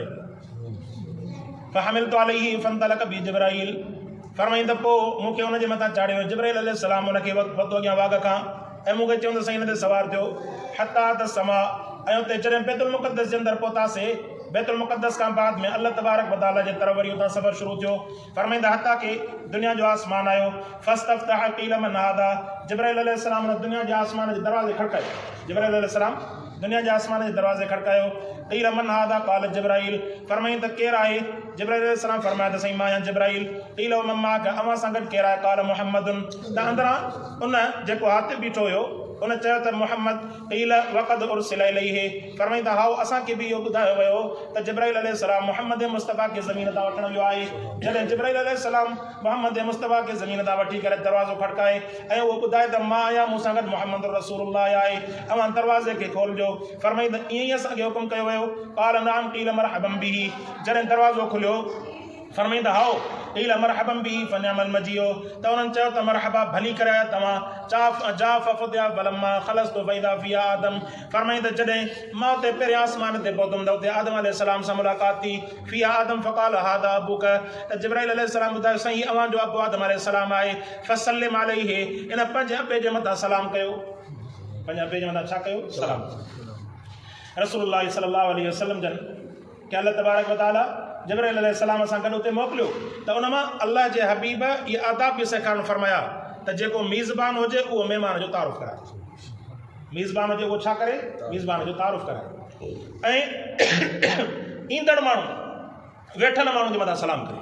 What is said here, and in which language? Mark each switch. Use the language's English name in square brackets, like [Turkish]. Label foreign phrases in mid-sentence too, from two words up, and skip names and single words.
[Arabic] فحملت عليه فانطلق بي جبريل, [Sindhi] फरमाईं त पोइ मूंखे हुनजे मथां चाढ़ियो जिब्राईल अलैहिस्सलाम हुनखे वधो अॻियां वाघ खां, ऐं मूंखे चवंदो साईं हिन ते सवार थियो। हता त समा, ऐं उते जॾहिं बैतुल मुक़द्दस जे अंदरि पहुतासीं, बैतुल मुक़द्दस खां बाद में [Arabic] الله تبارك وتعالى [Sindhi] जे तरफ़ वरी उतां सफ़र शुरू थियो। फरमाईंदा हता के दुनिया जो आसमान आयो। [Arabic] فاستفتح قيل من هذا, [Sindhi] जिब्राईल अलैहिस्सलाम हुन दुनिया जे आसमान जे दरवाज़े खड़कायो, जिब्राईल अलैहिस्सलाम दुनिया जे आसमान जे दरवाज़े खड़कायो। [Arabic] قيل من هذا قال جبريل, [Sindhi] फरमाईं त केरु आहे? जिब्राईल अलैहिस्सलाम फरमाया त साईं मां आहियां जिब्राईल। [Arabic] قيل ومن معك, [Sindhi] अव्हां सां गॾु केरु आहे? [Arabic] قال محمد, [Sindhi] त अंदरां उन जेको हातिब बीठो हुयो उन चयो त मुहम्मद। [Arabic] قيل وقد أرسل إليه, [Sindhi] फरमाईं त हाओ असांखे बि इहो ॿुधायो वियो त जिब्राईल अलैहिस्सलाम मुहम्मद मुस्तफ़ा खे ज़मीन तां वठण वियो आहे। जॾहिं जिब्राईल अलैहिस्सलाम मुहम्मद मुस्तफ़ा खे ज़मीन तां वठी करे दरवाज़ो खड़काए ऐं उहो ॿुधाए त मां आहियां, मूंसां गॾु मुहम्मद रसूलुल्लाह आहे, अव्हां दरवाज़े खे खोलिजो। फरमाईं त ईअं ई असांखे हुकुम कयो वियो। [Arabic] قال نعم قيل مرحبا به, [Sindhi] जॾहिं दरवाज़ो खुलियो फरमाईंदा हाओ [Arabic] قيل مرحبا به فنعم المجيء [Sindhi] त उन्हनि चयो त मरहबा भली करे तव्हां जा फफदिया [Arabic] فلما خلصت فإذا فيها آدم. [Sindhi] फरमाईंदा जॾहिं मां उते पहिरियां आसमान ते पहुतुमि त उते आदम अलैहिस्सलाम सां मुलाक़ात थी। [Arabic] فيها آدم فقال هذا أبوك [Sindhi] त जिब्राईल अलैहिस्सलाम ॿुधायो साईं अव्हां जो अबू आदम अलैहिस्सलाम आहे। [Arabic] فسلم عليه [Sindhi] इन पंहिंजे अबे जे मथां सलाम कयो। पंहिंजे अबे जे मथां छा कयो? सलाम। [Arabic] رسول الله صلى الله عليه وسلم [Sindhi] जन के [Arabic] الله تبارك وتعالى [Sindhi] जिब्राईल अलैहिस्सलाम सां गॾु उते मोकिलियो त उन मां अल्लाह जे हबीब इहे आदाब बि सेखारणु फरमाया त जेको मीज़बान हुजे उहो महिमान जो तारुफ़ कराए। मीज़बान हुजे उहो छा करे? मीज़बान जो तारुफ़ कराए। ऐं ईंदड़ माण्हू वेठल माण्हू जे मथां सलाम करे।